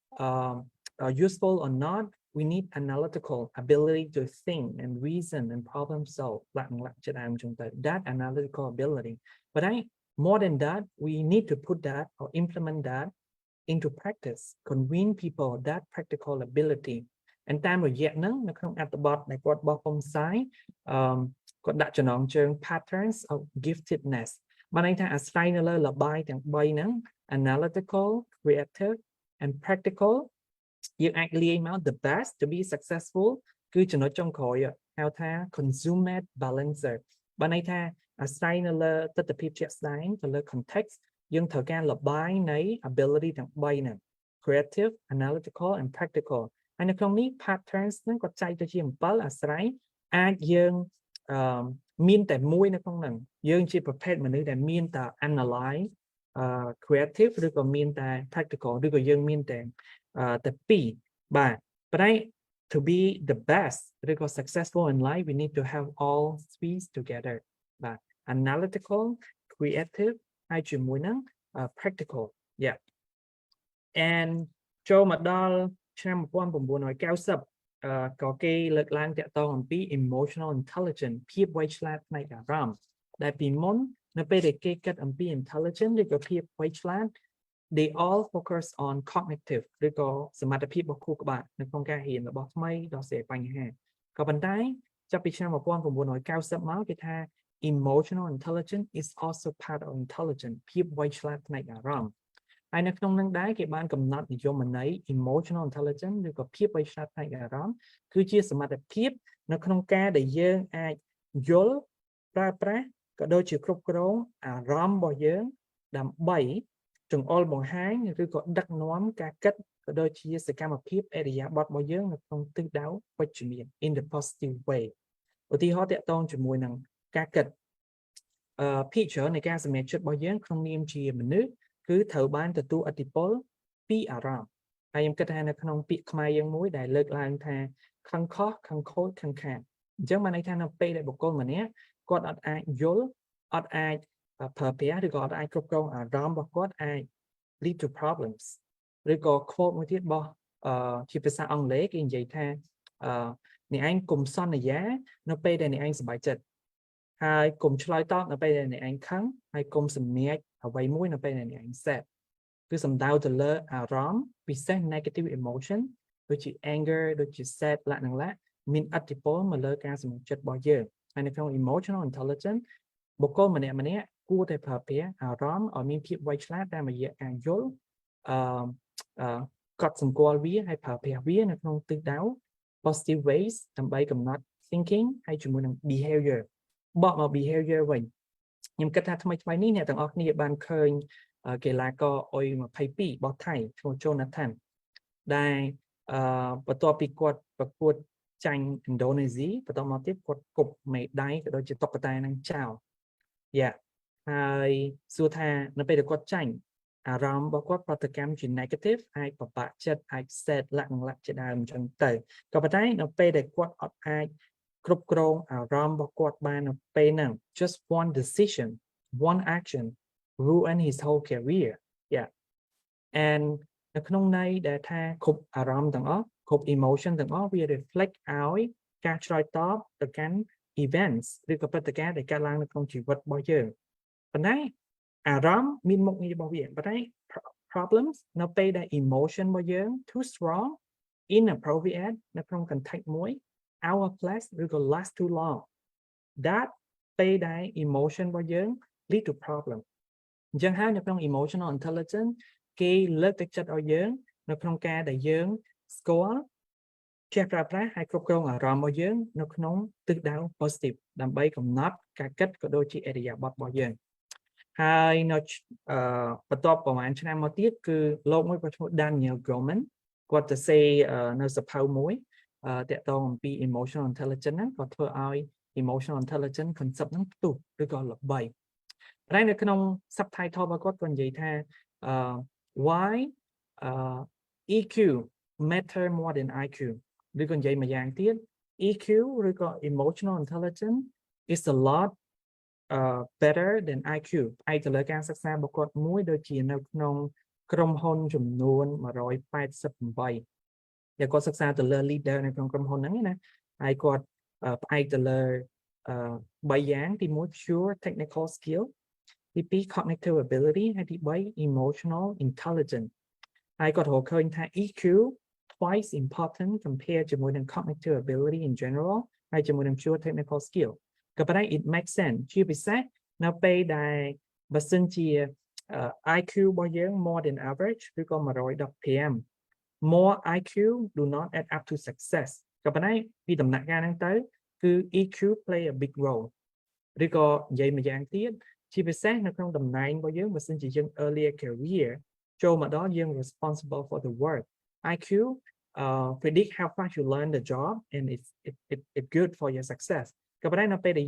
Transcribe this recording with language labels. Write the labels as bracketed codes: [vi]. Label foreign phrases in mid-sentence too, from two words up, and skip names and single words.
[en] useful or not we need analytical ability to think and reason and problem solve that analytical ability but more than that we need to put that or implement that into practice convince people that practical ability and តាម [km] រយៈហ្នឹងនៅក្នុងអត្ថបទដែលគាត់បោះពុំផ្សាយគាត់ដាក់ចំណងជើង [en] patterns of giftedness [km] បានន័យថាអាស្រ័យនៅលើលបាយទាំង3ហ្នឹង analytical [en] creative and practical [km] យើងអាចលាយមក [en] the best to be successful [km] គឺចំណុចចុងក្រោយហៅថា [en] consummate balancer [km] បាន ន័យថាអាស្រ័យនៅលើទស្សនវិជ្ជាជាក់ស្ដែងទៅលើ context យើងត្រូវការលបាយនៃ ability ទាំង3ហ្នឹង [en] creative analytical and practical [km] ហើយនៅក្នុងនេះ patterns ហ្នឹងគាត់ចែកទៅជា7អាស្រ័យអាចយើងមានតែមួយនៅក្នុងហ្នឹងយើងជាប្រភេទមនុស្សដែលមានតែ [en] analyze creative [km] ឬក៏មានតែ practical ឬក៏យើងមានតែ [en] 2បាទ but to be the best ឬក៏ successful in life we need to have all three together បាទ analytical creative [km] ហើយជាមួយនឹង [en] practical yeah and [km] ចូលមកដល់ឆ្នាំ1990ក៏គេលើកឡើងតាក់ទងអំពី [en] emotional intelligence [km] ភាពវៃឆ្លាតផ្នែកអារម្មណ៍ដែលពីមុននៅពេលដែលគេគិតអំពី intelligence ឬក៏ភាពវៃឆ្លាត [en] they all focus on cognitive [km] ឬក៏សមត្ថភាពរបស់ខួរក្បាលនៅក្នុងការរៀនរបស់ថ្មីដោះស្រាយបញ្ហាក៏ប៉ុន្តែចាប់ពីឆ្នាំ1990មក គេថា [en] emotional intelligence is also part of intelligence [km] ភាពវៃឆ្លាតផ្នែកអារម្មណ៍ហើយនៅក្នុងនឹងដែរគេបានកំណត់និយមន័យ [en] emotional intelligence [km] ឬក៏ភាពវៃឆ្លាតផ្នែកអារម្មណ៍គឺជាសមត្ថភាពនៅក្នុងការដែលយើងអាចយល់ប្រើប្រាស់ក៏ដូចជាគ្រប់គ្រងអារម្មណ៍របស់យើងដើម្បីចង្អុលបង្ហាញឬក៏ ដឹកនាំការគិតក៏ដូចជាសកម្មភាពអរិយាប័ត្ររបស់យើងនៅក្នុងទិសដៅវិជ្ជមាន [en] in the positive way [km] ឧទាហរណ៍តាក់ទងជាមួយនឹងការគិតភាគច្រើននៃការសម្រេចចិត្តរបស់យើងក្នុងនាមជាមនុស្សគឺត្រូវបាន ទទួលឥទ្ធិពលពីអារម្មណ៍ហើយខ្ញុំគិតថានៅក្នុងពាក្យខ្មែរយើងមួយដែលលើកឡើងថាខឹងខុសខឹងខូចខឹងខាតអញ្ចឹងបានន័យថានៅពេលដែលបុគ្គលម្នាក់គាត់អត់អាចយល់ អត់អាចប្រើប្រាស់ឬក៏អត់អាចគ្រប់គ្រងអារម្មណ៍របស់គាត់អាច [en] lead to problems [km] ឬក៏ quote មួយទៀតរបស់ជាភាសាអង់គ្លេសគេ និយាយថាអ្នកឯងកុំសន្យានៅពេលដែលអ្នកឯងសប្បាយចិត្តហើយកុំឆ្លើយតបនៅពេលដែលអ្នកឯងខឹងហើយកុំសម្ញែកអ្វីមួយនៅពេលដែលអ្នកឯង sad គឺសំដៅទៅលើអារម្មណ៍ពិសេស [en] negative emotion [km] ដូចជា anger ដូចជា sad លក្ខណៈមានឥទ្ធិពលមកលើការសម្រេចចិត្តរបស់យើងហើយនៅក្នុង [en] emotional intelligence [km] បុគ្គលម្នាក់គួរតែប្រើប្រាស់អារម្មណ៍ឲ្យមានភាពវៃឆ្លាតតាមរយៈការយល់ កត់សម្គាល់វាហើយប្រើប្រាស់វានៅក្នុងទិសដៅ [en] positive ways [km] ដើម្បីកំណត់ thinking ហើយជាមួយនឹង behavior បកមក behavior វិញខ្ញុំគិតថាថ្មីនេះអ្នកទាំងអស់គ្នាបានឃើញកីឡា ករអុយ22របស់ថៃឈ្មោះ Jonathan ដែលបន្ទាប់ពីគាត់ប្រកួតចាញ់ឥណ្ឌូនេស៊ីបន្តមកទៀតគាត់គប់ មេដាយក៏ដូចជាតុក្កតានឹងចោលហើយសួរថានៅពេលដែលគាត់ចាញ់អារម្មណ៍របស់គាត់ប្រតិកម្មជា negative អាចបបាក់ចិត្តអាច sad លក្ខណៈជាដើមអញ្ចឹងទៅក៏ប៉ុន្តែនៅពេលដែលគាត់អត់អាចគ្រប់គ្រងអារម្មណ៍របស់គាត់បាននៅពេលហ្នឹង [en] just one decision one action ruin his whole career and [km] នៅក្នុងន័យដែលថាគ្រប់អារម្មណ៍ទាំងអស់គ្រប់ emotion ទាំងអស់វា reflect ឲ្យការឆ្លើយតបទៅកាន់ events ឬក៏ព្រឹត្តិការណ៍ដែលកើតឡើងនៅក្នុងជីវិតរបស់យើងប៉ុន្តែអារម្មណ៍មានមុខងាររបស់វាប៉ុន្តែ problems នៅពេលដែល emotion របស់យើង [en] too strong inappropriate [km] នៅក្នុង context មួយ [en] out of place [km] ឬក៏ [en] last too long that [km] ពេលដែល emotion របស់យើង [en] lead to problem [km] អញ្ចឹងហើយនៅក្នុង [en] emotional intelligence [km] គេលើកទឹកចិត្តឲ្យយើងនៅក្នុងការដែលយើងស្គាល់ចេះប្រើប្រាស់ហើយគ្រប់គ្រងអារម្មណ៍ របស់យើងនៅក្នុងទិសដៅ positive ដើម្បីកំណត់ការគិតក៏ដូចជាអរិយាប័ត្ររបស់យើងហើយនៅបន្ទាប់ប្រហែល ឆ្នាំមកទៀតគឺលោកមួយគាត់ឈ្មោះ Daniel Goleman គាត់ទៅសេនៅសភៅមួយតាក់ទងអំពី [en] emotional intelligence [km] ហ្នឹងគាត់ធ្វើឲ្យ [en] emotional intelligence concept [km] ហ្នឹងផ្ទុះឬក៏ល្បីតែនៅក្នុង subtitle របស់គាត់គាត់និយាយថា [en] why EQ matter more than IQ [km] ឬក៏និយាយមួយយ៉ាងទៀត EQ ឬក៏ [en] emotional intelligence is a lot better than IQ [km] ផ្អែកទៅលើការសិក្សារបស់គាត់មួយដូចជានៅក្នុងក្រុមហ៊ុនចំនួន 188ដែលគាត់សិក្សាទៅលើ leader នៅក្នុងក្រុមហ៊ុនហ្នឹងណាហើយគាត់ផ្អែកទៅលើ3យ៉ាងទី1 [en] pure technical skill [km] ទី2 [en] cognitive ability [km] ហើយទី3 [en] emotional intelligence [km] ហើយគាត់រកឃើញថា [en] EQ twice important compared [km] ជាមួយនឹង [en] cognitive ability in general [km] ហើយជាមួយនឹង [en] pure technical skill [km] ក៏ប៉ុន្តែ [en] it makes sense [km] ជាពិសេសនៅពេលដែលបើសិនជា IQ របស់យើង [en] more than average [km] ឬក៏ 115 [en] more IQ do not add up to success [km] ក៏ប៉ុន្តែពីដំណាក់កាលហ្នឹងទៅគឺ [en] EQ play a big role [km] ឬក៏និយាយមួយយ៉ាងទៀតជាពិសេសនៅក្នុងតំណែងរបស់យើងបើសិនជា [en] យើង earlier career [km] ចូលមកដល់យើង [en] responsible for the work IQ predict how fast you learn the job and it's good for your success [km] ក៏ប៉ុន្តែនៅពេលដែល